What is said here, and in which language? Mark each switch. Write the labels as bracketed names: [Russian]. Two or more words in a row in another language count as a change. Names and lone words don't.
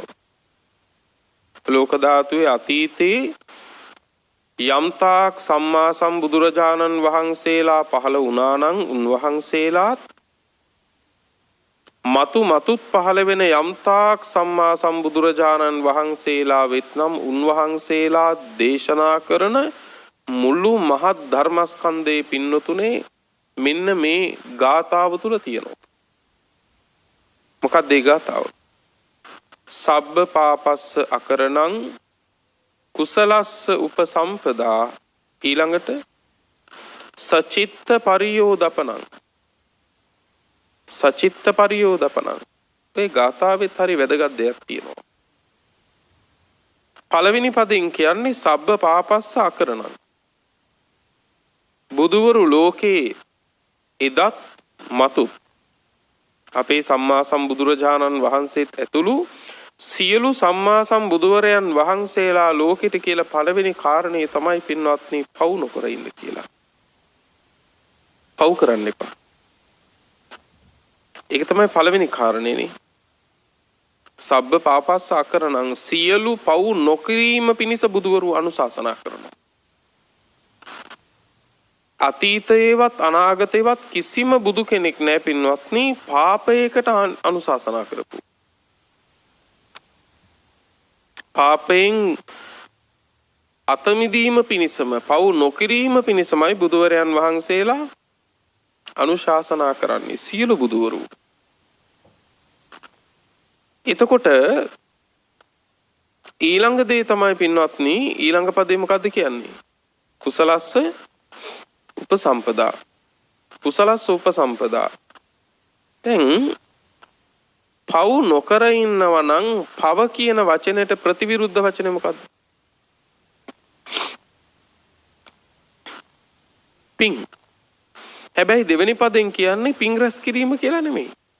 [Sinhala] ලෝක ධාතුවේ අතීතයේ යම්තාක් සම්මා සම්බුදුරජාණන් වහන්සේලා පහළ වුණා නම් උන්වහන්සේලාත් මතුත් පහළ වෙන යම්තාක් සම්මා සම්බුදුරජාණන් වහන්සේලා වෙත්නම් උන්වහන්සේලා දේශනා කරන මුළු මහත් ධර්මස්කන්ධයේ පින්නතුනේ මෙන්න මේ ගාථාව තුල තියෙනවා. මොකක්ද ඒ ගාථාව? [Pali] සබ්බ පාපස්ස අකරණං කුසලස්ස උපසම්පදා. ඊළඟට සචිත්ත පරියෝදපනං. සචිත්ත පරියෝදපනං. [Sinhala] මේ ගාථාවෙත් හරි වැදගත් දෙයක් තියෙනවා. පළවෙනි පදයෙන් කියන්නේ [Pali] සබ්බ පාපස්ස අකරණං. [Sinhala] බුදුවරු ලෝකේ එදත් මතුත් අපේ සම්මා සම්බුදුරජාණන් වහන්සේත් ඇතුළු සියලු සම්මා සම්බුදුවරයන් වහන්සේලා ලෝකෙට කියලා පළවෙනි කාරණේ තමයි පින්වත්නි පව් නොකර ඉන්න කියලා. පව් කරන්න එපා. ඒක තමයි පළවෙනි කාරණේනේ. [Pali] සබ්බ පාපස්ස අකරණං [Sinhala] සියලු පව් නොකිරීම පිණිස බුදුවරු අනුශාසනා කරනවා. අතීතයේවත් අනාගතයේවත් කිසිම බුදු කෙනෙක් නැහැ පින්වත්නි පාපයකට අනුශාසනා කරපු. පාපයෙන් අතමිදීම පිණිසම පව් නොකිරීම පිණිසමයි බුදුවරයන් වහන්සේලා අනුශාසනා කරන්නේ සියලු බුදුවරු. එතකොට ඊළඟ දේ තමයි පින්වත්නි ඊළඟ පදේ මොකද්ද කියන්නේ? [Pali] කුසලස්ස උපසම්පදා. කුසලස්ස උපසම්පදා. [Sinhala] දැන් පව් නොකර ඉන්නවා නම් පව කියන වචනෙට ප්‍රතිවිරුද්ධ වචනේ මොකද්ද? පිං. හැබැයි දෙවෙනි පදෙන් කියන්නේ පිං රැස් කිරීම කියලා නෙමෙයි.